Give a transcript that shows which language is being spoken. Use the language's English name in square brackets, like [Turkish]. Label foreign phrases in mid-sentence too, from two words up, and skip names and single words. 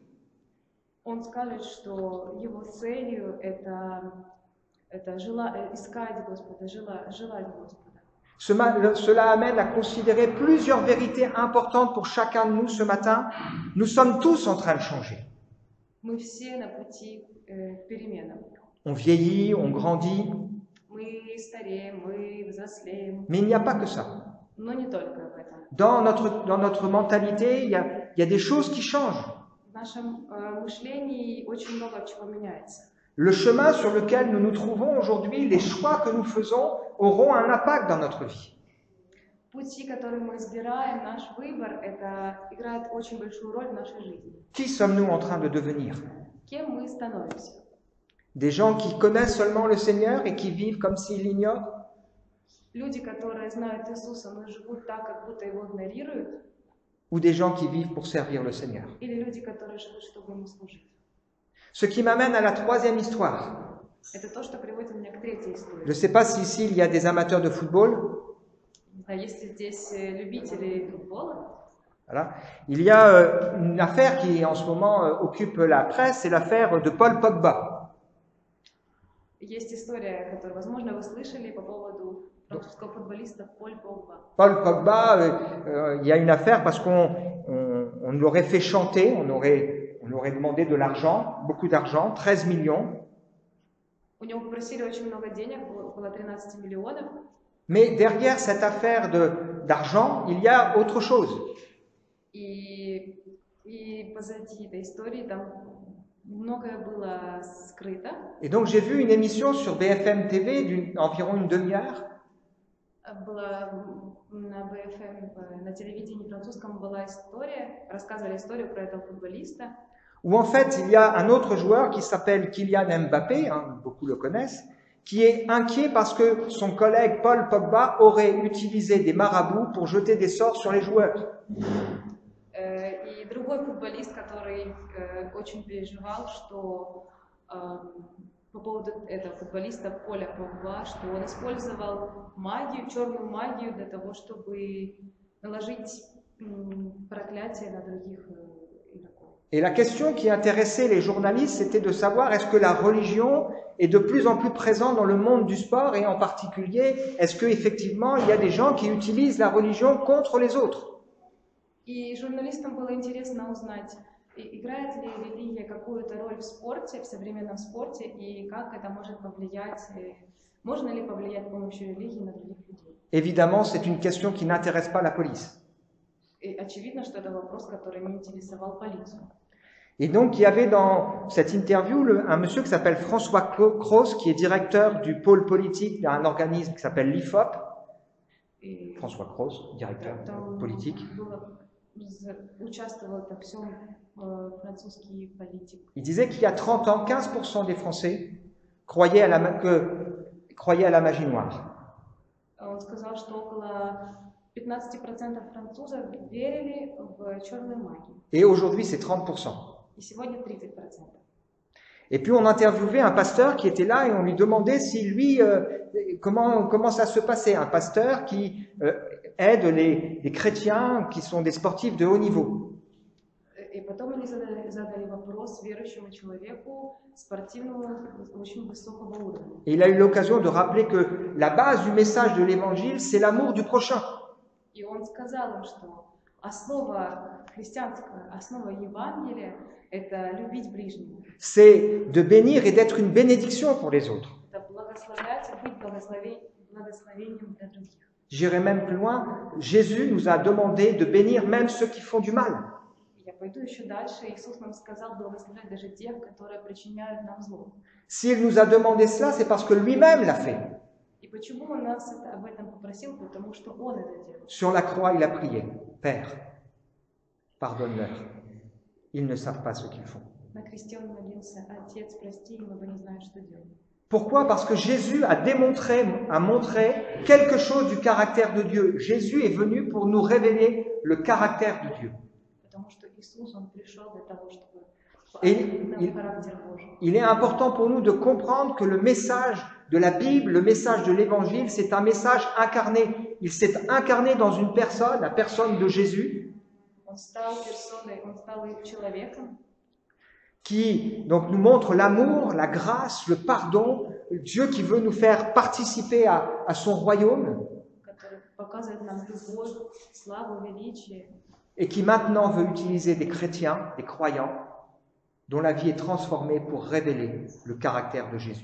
[Russian] Он скажет, что его целью это искать Господа, желать Господа. [French] Cela amène à considérer plusieurs vérités importantes pour chacun de nous ce matin. Nous sommes tous en train de changer. [Russian] Мы все на пути к переменам. [French] On vieillit, on grandit. [Russian] Мы стареем, мы взрослеем. [French] Mais il n'y a pas que ça. [Russian] Но не только в этом. [French] Dans notre mentalité, il y a des choses qui changent. [Russian] В нашем мышлении очень много чего меняется. [French] Le chemin sur lequel nous nous trouvons aujourd'hui, les choix que nous faisons auront un impact dans notre vie. [Russian] Пути, которые мы избираем, наш выбор, это играет очень большую роль в нашей жизни. [French] Qui sommes-nous en train de devenir? [Russian] Кем мы становимся? [French] Des gens qui connaissent seulement le Seigneur et qui vivent comme s'ils l'ignorent? [Russian] Люди, которые знают Иисуса, но живут так, как будто его игнорируют? [French] Ou des gens qui vivent pour servir le Seigneur? [Russian] Или люди, которые живут, чтобы ему служить? [French] Ce qui m'amène à la troisième histoire. [Russian] Это то, что приводит меня к третьей истории. [French] Je ne sais pas si ici il y a des amateurs de football. [Russian] Есть ли здесь любители футбола? [French] Voilà. Il y a une affaire qui en ce moment occupe la presse, c'est l'affaire de Paul Pogba. [Russian] Есть история, которую, возможно, вы слышали по поводу французского футболиста Поль Погба. [French] Paul Pogba, il y a une affaire parce qu'on l'aurait fait chanter, on aurait demandé de l'argent, beaucoup d'argent, 13 millions. [Russian] У него попросили очень много денег, около 13 миллионов. [French] Mais derrière cette affaire d'argent, il y a autre chose. [Russian] И позади этой истории там Многое было скрыто. [French] Et donc j'ai vu une émission sur BFM TV d'environ une demi-heure [Russian] На БФМ, на телевидении французском была история, рассказывали историю про этого футболиста. [French] où en fait il y a un autre joueur qui s'appelle Kylian Mbappé, hein, beaucoup le connaissent, qui est inquiet parce que son collègue Paul Pogba aurait utilisé des marabouts pour jeter des sorts sur les joueurs. [Russian] И другой футболист, который очень переживал, что по поводу этого футболиста Поля Погба, что он использовал магию, черную магию для того, чтобы наложить проклятие на других игроков. [French] Et la question qui intéressait les journalistes, c'était de savoir est-ce que la religion est de plus en plus présente dans le monde du sport et en particulier, est-ce qu'effectivement il y a des gens qui utilisent la religion contre les autres? [Russian] И журналистам было интересно узнать, играет ли религия какую-то роль в спорте, в современном спорте, и как это может повлиять, можно ли повлиять с помощью религии на других людей. [French] Évidemment, c'est une question qui n'intéresse pas la police. [Russian] И очевидно, что это вопрос, который не интересовал полицию. [French] Et donc, il y avait dans cette interview un monsieur qui s'appelle François Cros, qui est directeur du pôle politique d'un organisme qui s'appelle l'IFOP. François Cros, directeur politique. Il disait qu'il y a 30 ans, 15% des Français croyaient à la magie noire. [Russian] Он сказал, что около 15% французов верили в черную магию. [French] Et aujourd'hui, c'est 30%. [Russian] И сегодня 30%. [French] Et puis on interviewait un pasteur qui était là et on lui demandait si lui, comment ça se passait, un pasteur qui aide les chrétiens qui sont des sportifs de haut niveau. [Russian] И потом они задали вопрос верующему человеку, спортивному, очень высокого уровня. [French] Et il a eu l'occasion de rappeler que la base du message de l'évangile, c'est l'amour du prochain. [Russian] И он сказал им, что основа христианская, основа Евангелия – это любить ближнего. [French] C'est de bénir et d'être une bénédiction pour les autres. [Russian] Это благословлять и быть благословением для других. [French] J'irai même plus loin, Jésus nous a demandé de bénir même ceux qui font du mal. [Russian] Я пойду еще дальше. Иисус нам сказал благословлять даже тех, которые причиняют нам зло. [French] S'il nous a demandé cela, c'est parce que lui-même l'a fait. [Russian] И почему он нас об этом попросил? Потому что он это делал. [French] Sur la croix, il a prié, Père, pardonne-leur. Ils ne savent pas ce qu'ils font. [Russian] На кресте он молился: Отец, прости им, ибо не знают, что делают. [French] Pourquoi? Parce que Jésus a montré quelque chose du caractère de Dieu. Jésus est venu pour nous révéler le caractère de Dieu. [Russian] Потому что Иисус, он пришел для того, чтобы [French] Et [Russian] характер Божий. [French] il est important pour nous de comprendre que le message de la Bible, le message de l'Évangile, c'est un message incarné. Il s'est incarné dans une personne, la personne de Jésus, [Russian] Он стал персоной, он стал человеком, [French] qui donc nous montre l'amour, la grâce, le pardon, Dieu qui veut nous faire participer à son royaume [Russian] который показывает нам любовь, славу, величие, [French] et qui maintenant veut utiliser des chrétiens, des croyants, dont la vie est transformée pour révéler le caractère de Jésus.